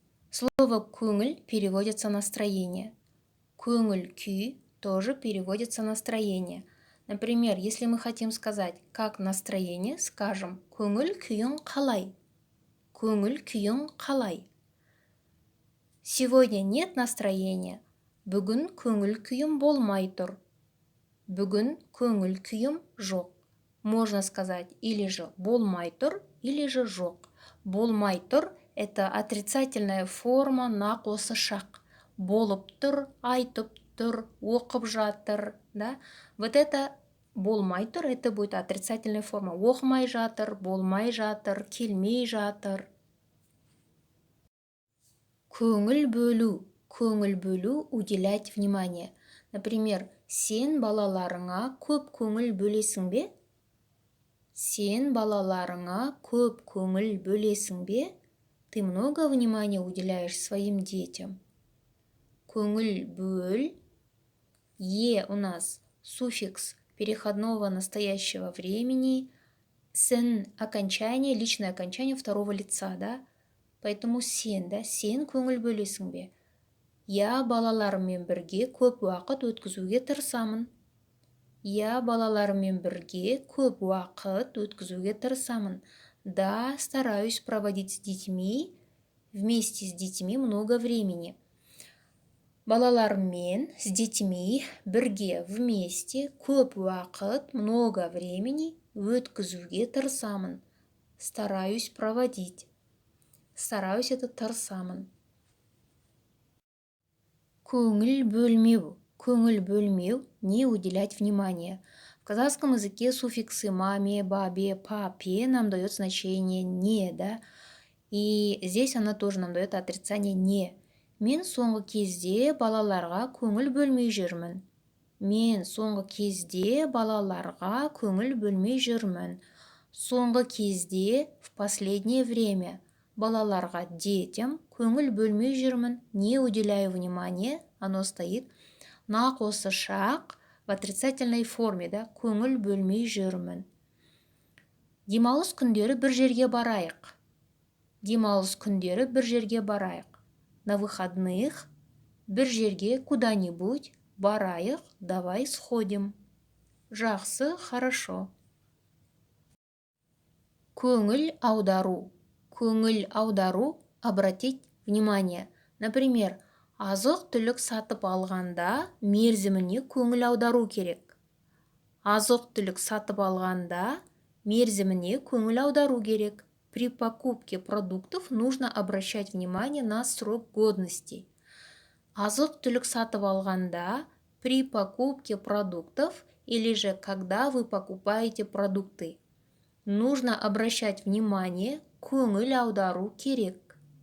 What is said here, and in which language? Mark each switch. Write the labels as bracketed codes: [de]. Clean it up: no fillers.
[ru] Слово «көңіл» переводится настроение. Көңіл-күй тоже переводится настроение. Например, если мы хотим сказать «как настроение», скажем [kk] «көңіл-күйің қалай?» «Көңіл-күйің қалай?» [ru] Сегодня нет настроения. [kk] Бүгін көңіл-күйім болмай тұр. Бүгін көңіл-күйім жоқ. [ru] Можно сказать или же болмай тұр, или же жоқ. Болмай тұр – это отрицательная форма нақ осы шақ. [kk] Болып тұр, айтып тұр, оқып жатыр. [ru] Да? Вот это болмай тұр, это будет отрицательная форма. [kk] Оқымай жатыр, болмай жатыр, келмей жатыр. Көңіл бөлу. Көңіл бөлу – [ru] уделять внимание. [kk] Например, сен балаларыңа көп көңіл бөлесің бе? Сен балаларыңа көп көңіл бөлесің бе? [ru] Ты много внимания уделяешь своим детям? Көңіл бөл. Е у нас суффикс переходного настоящего времени. Сен окончание, личное окончание второго лица, да? Поэтому сен, да? [kk] Сен көңіл бөлесің бе? Я балаларыммен бірге көп уақыт өткізуге тырысамын. Я балаларыммен бірге көп уақыт өткізуге тырысамын. [ru] Да, стараюсь проводить с детьми, вместе с детьми много времени. [kk] Балаларыммен, [ru] с детьми, [kk] бірге, [ru] вместе, [kk] көп уақыт, [ru] много времени [kk] өткізуге тырысамын. [ru] Стараюсь проводить. Стараюсь это тырысамын. [kk] Көңіл бөлмеу. Көңіл бөлмеу – [ru] не уделять внимание. В казахском языке суффиксы маме, бабе, папе нам дает значение «не», да? И здесь она тоже нам дает отрицание «не». [kk] Мен соңғы кезде балаларға көңіл бөлмей жүрмін. Мен соңғы кезде балаларға көңіл бөлмей жүрмін. Соңғы кезде, [ru] в последнее время. [kk] Балаларға, [ru] детям, [kk] көңіл бөлмей жүрмін. [ru] Не уделяю внимания, оно стоит нақ осы шақ в отрицательной форме, да? [kk] Көңіл бөлмей жүрмін. Демалыс күндері бір жерге барайық. Демалыс күндері бір жерге барайық. [ru] На выходных [kk] бір жерге [ru] куда-нибудь [kk] барайық, [ru] давай сходим. [kk] Жақсы, хорошо. Көңіл аудару. Көңіл аудару – [ru] обратить внимание. [kk] Например, азық-түлік сатып алғанда мерзіміне көңіл аудару керек. Азық-түлік сатып алғанда мерзіміне көңіл аудару керек. [ru] При покупке продуктов нужно обращать внимание на срок годности. [kk] Азық-түлік сатып алғанда [ru] при покупке продуктов или же когда вы покупаете продукты. Нужно обращать внимание, [kk] көңіл аудару керек.